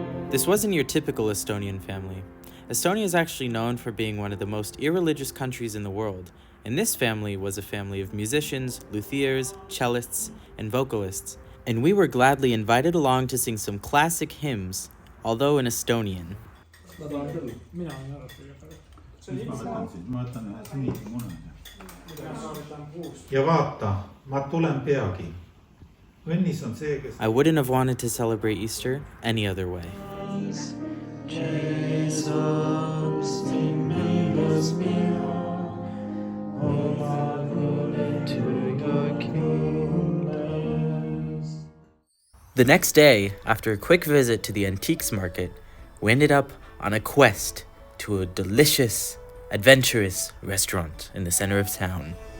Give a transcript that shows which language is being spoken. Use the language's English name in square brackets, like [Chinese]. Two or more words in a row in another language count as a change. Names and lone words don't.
[English] This wasn't your typical Estonian family. Estonia is actually known for being one of the most irreligious countries in the world, and this family was a family of musicians, luthiers, cellists, and vocalists, and we were gladly invited along to sing some classic hymns, although in Estonian. [Estonian] ja vaata, ma tulen peagi. Vennis on see, kes... [English] I wouldn't have wanted to celebrate Easter any other way. The next day, after a quick visit to the antiques market, we ended up on a quest to a delicious, adventurous restaurant in the center of town.